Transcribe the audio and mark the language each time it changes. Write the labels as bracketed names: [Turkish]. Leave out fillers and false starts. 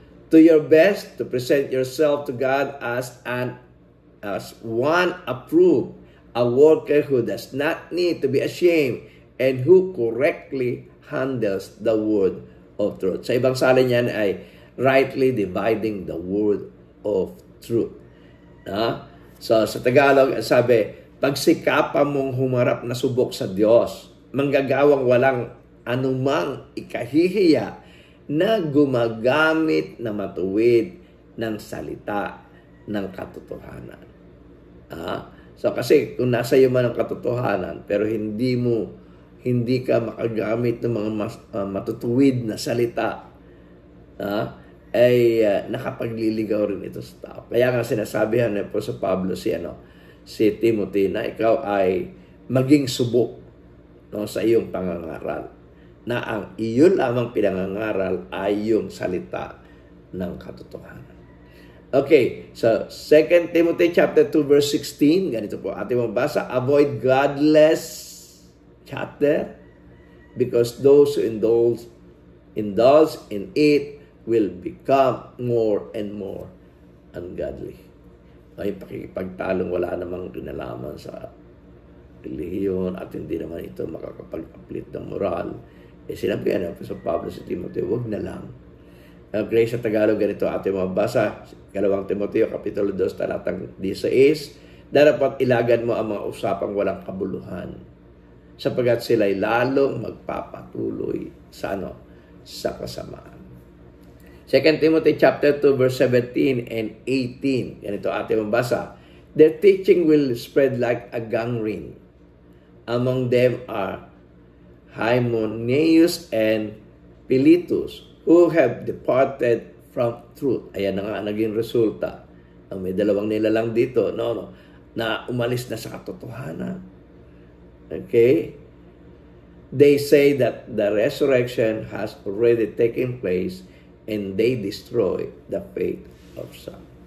[English] Do your best to present yourself to God as one approved, a worker who does not need to be ashamed and who correctly handles the word of truth. [Filipino] Sa ibang salin niyan ay [English] rightly dividing the word of truth. [Filipino] So sa Tagalog, sabi, pagsikapan mong humarap na subok sa Diyos, manggagawang walang anumang ikahihiya na gumagamit na matuwid ng salita ng katotohanan. So kasi kung nasa iyo man ang katotohanan, pero hindi ka makagamit ng mga matutuwid na salita, ay nakapagliligaw rin ito sa tao. Kaya nga sinasabihan po sa Pablo si Timothy na ikaw ay maging subok, no, sa iyong pangangaral, na ang iyon lamang pinangangaral ay yung salita ng katotohanan. [English] Okay, so 2 Timothy chapter 2 verse 16, [Filipino] ganito po ating mabasa, [English] avoid godless chatter because those who indulge in it will become more and more ungodly. [Filipino] Ay, pakikipagtalong wala namang kinalaman sa relihiyon at hindi naman ito makakapag-uplit ng moral. Sinabi nga sa Pablo sa Timothy, wag na lang. Grace sa Tagalog, ganito ating mabasa, 2 Timoteo, Kapitulo 2, talatang 16, dapat ilagan mo ang mga usapang walang kabuluhan, sapagkat sila'y lalong magpapatuloy sa sa kasamaan. [English] 2 Timothy chapter 2, verse 17 and 18, [Filipino] ganito ating mabasa, [English] their teaching will spread like a gangrene. Among them are Hymenaeus and Philetus, who have departed from truth. [Filipino] Ayan na nga naging resulta. May dalawang nilalang dito, na umalis na sa katotohanan. Okay? [English] They say that the resurrection has already taken place and they destroy the faith of some.